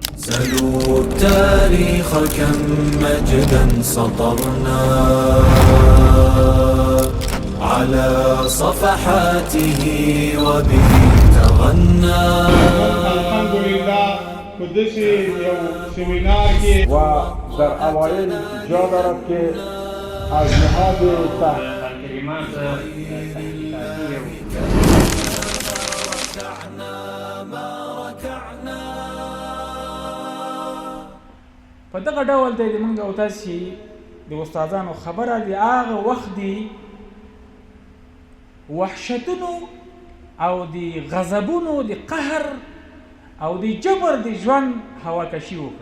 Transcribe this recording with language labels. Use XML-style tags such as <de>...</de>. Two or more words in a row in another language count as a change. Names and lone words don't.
<ar>سلوا التاريخ كم مجدا سطرنا على صفحاته وبه تغنى. الحمد لله</ar> <ps>قدسي یو سیمینار کې</ps> <fa>و در اوایل جا دارد که از نهاد کلمات</fa> <ps>په دغه ډول دی موږ او تاسو د استادانو خبره دی هغه وخت دی وحشتونو او د غضبونو د قهر او د جبر د ژوند هوا کشي وکړه.</ps>